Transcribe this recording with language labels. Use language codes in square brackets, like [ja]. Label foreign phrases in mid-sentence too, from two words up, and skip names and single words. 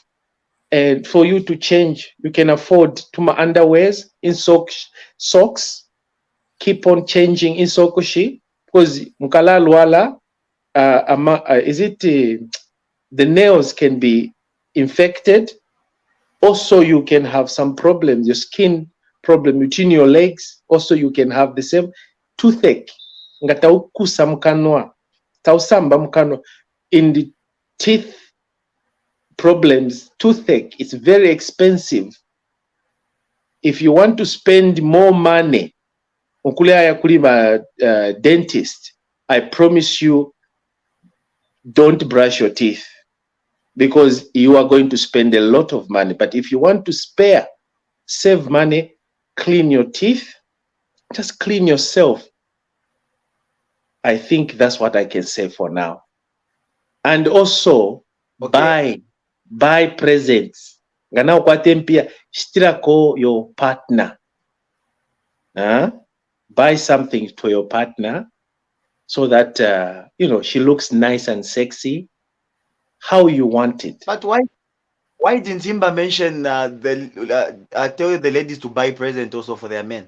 [en] And for you to change, you can afford tuma underwears in socks, keep on changing in sokoshi, because [bem] mukala luala, [en] the nails can be infected. Also, you can have some problems, your skin problem between your legs. Also, you can have the same toothache. [bem] Ngataukusa mkanwa, tausamba mkanwa. [en] In the teeth problems, toothache is very expensive. If you want to spend more money, dentist, I promise you, don't brush your teeth, because you are going to spend a lot of money. But if you want to save money, clean your teeth, just clean yourself. I think that's what I can say for now. And also, buy presents. [bem] Ngana ukwatempia shtirako [en] your partner. Buy something to your partner so that she looks nice and sexy, how you want it. But why didn't Himba mention tell the ladies to buy presents also for their men?